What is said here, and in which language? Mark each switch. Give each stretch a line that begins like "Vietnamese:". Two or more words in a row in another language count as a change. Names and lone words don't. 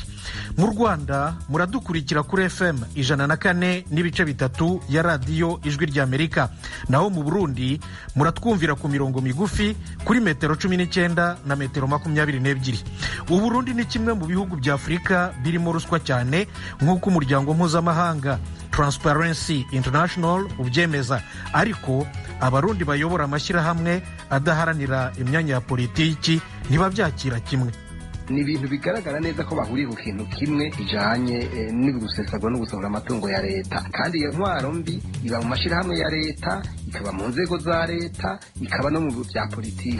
Kinyarwanda: Mu Rwanda muradukurikira kuri FM 104.3 ya radiyo ijwi ry'Amerika. Naho mu Burundi muratwumvira ku mirongo migufi kuri metero 19 na metero 22. U Burundi ni kimwe mu bihugu bya Afurika birimo ruswa cyane nk'uko umuryango mpuzamahanga Transparency International ubyemeza, ariko abarundi bayobora amashyirahamwe adaharanira imyanya ya politiki ntibabyakira kimwe.
Rundi: Ni ibintu bigaragara neza ko bahuriye ku kintu kimwe kijanye n'ugusesagura no gusahura amatungo ya leta, kandi iyo ntwaro mbi iba mu mashyirahamwe ya leta, ikaba mu nzego za leta, ikaba no mu bya politiki.